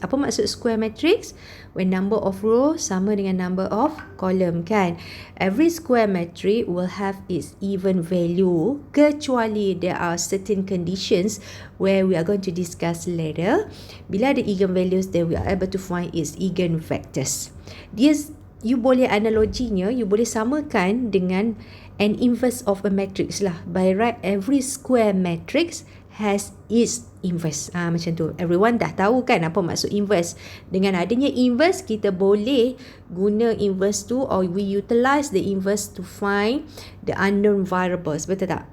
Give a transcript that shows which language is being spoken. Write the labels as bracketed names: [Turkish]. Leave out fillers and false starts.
[Malay] Apa maksud [English] square matrix? When number of rows [Malay] sama dengan [English] number of column kan. Every square matrix will have its even value, [Malay] kecuali [English] there are certain conditions where we are going to discuss later. Bila ada eigenvalues, then we are able to find its eigenvectors. [Malay] You boleh analoginya, you boleh samakan dengan [English] an inverse of a matrix [Malay] lah. [English] By right, every square matrix has its inverse. [Malay] Macam tu. Everyone dah tahu kan apa maksud inverse. Dengan adanya inverse, kita boleh guna inverse tu, [English] or we utilize the inverse to find the unknown variables. [Malay] Betul tak?